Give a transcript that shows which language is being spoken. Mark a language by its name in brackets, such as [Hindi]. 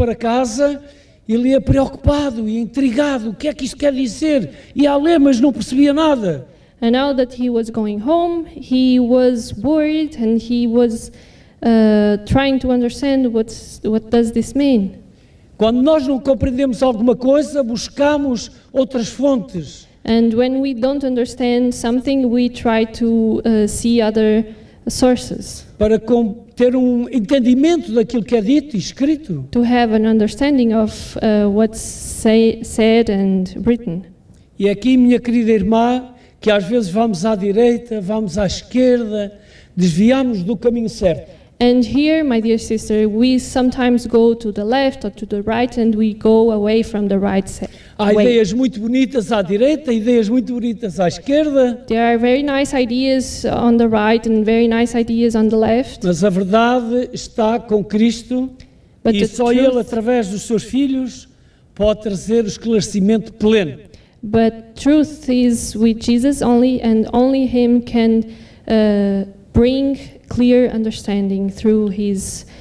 [Portuguese] para casa, ele ia preocupado e intrigado. O que é que isto quer dizer? Ia a ler, mas não percebia nada. [English] And now that he was going home, he was worried and he was trying to understand what does this mean. [Portuguese] Quando nós não compreendemos alguma coisa, buscamos outras fontes. [English] And when we don't understand something, we try to see other sources [Portuguese] Para ter entendimento daquilo que é dito e escrito. [English] to have an understanding of what's said and written. [Portuguese] E aqui, minha querida irmã, que às vezes vamos à direita, vamos à esquerda, desviamos do caminho certo. [English] And here, my dear sister, we sometimes go to the left or to the right and we go away from the right [Portuguese] Há [English] way. [Portuguese] ideias muito bonitas à direita, ideias muito bonitas à esquerda, [English] There are very nice ideas on the right and very nice ideas on the left. [Portuguese] mas a verdade está com Cristo [English] But [Portuguese] e [English] the [Portuguese] só Ele, [English] truth- [Portuguese] através dos seus filhos, pode trazer o esclarecimento pleno. [English] But truth is with Jesus only, and only Him can bring clear understanding through His